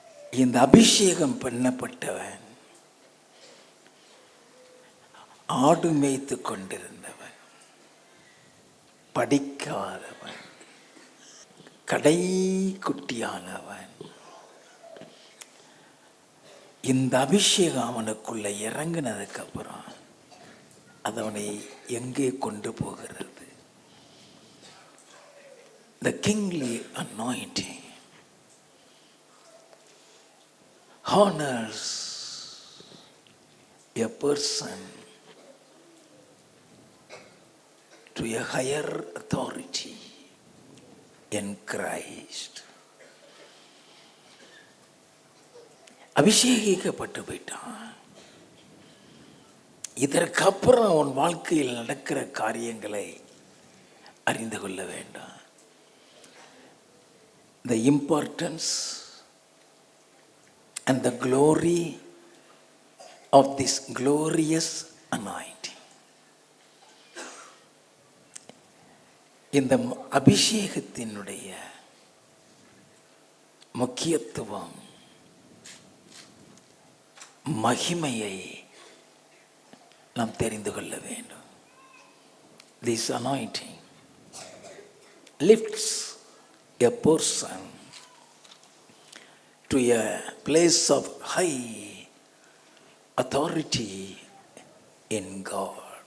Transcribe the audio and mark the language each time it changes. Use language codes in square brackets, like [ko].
[ta] இந்த அபிஷேகம் பண்ணப்பட்டவன் ஆடு மேய்த்து கொண்டிருந்தவன், படிக்காதவன், கடைக்குட்டியானவன். இந்த அபிஷேகம் அவனுக்குள்ள இறங்கினதுக்கு அப்புறம் அது அவனை எங்கே கொண்டு போகிறது? [en] The kingly anointing honors a person to a higher authority in Christ. [ta] அபிஷேகிக்கப்பட்டு போயிட்டான். இதற்கப்புறம் உன் வாழ்க்கையில் நடக்கிற காரியங்களை அறிந்து கொள்ள வேண்டாம். [en] The importance and the glory of this glorious anointing. [ta] இந்த அபிஷேகத்தினுடைய முக்கியத்துவம், மகிமையை நாம் தெரிந்து கொள்ள வேண்டும். [en] This anointing lifts a person to a place of high authority in God.